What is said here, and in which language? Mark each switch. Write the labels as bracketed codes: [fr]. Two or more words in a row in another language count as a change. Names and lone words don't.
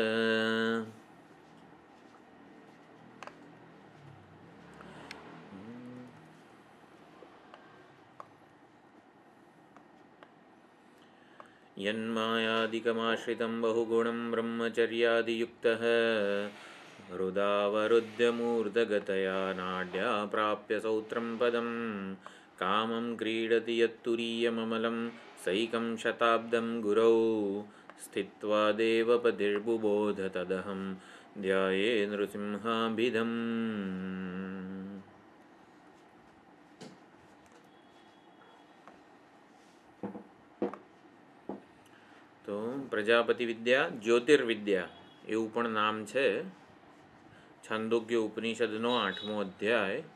[sa] यन्मायादिकमाश्रितं बहुगुणं ब्रह्मचर्यादियुक्तः हृदावरुध्यमूर्धगतया नाड्या प्राप्य सौत्रं पदं कामं क्रीडति यत्तुरीयममलं सैकं शताब्दं गुरौ स्थित्वा देवपतिर्बुबोध तदहं ध्याये नृसिंहाभिधम्। [gu] તો પ્રજાપતિ વિદ્યા જ્યોતિર્વિદ્યા એવું પણ નામ છે. છાંદોગ્ય ઉપનિષદનો 8મો અધ્યાય.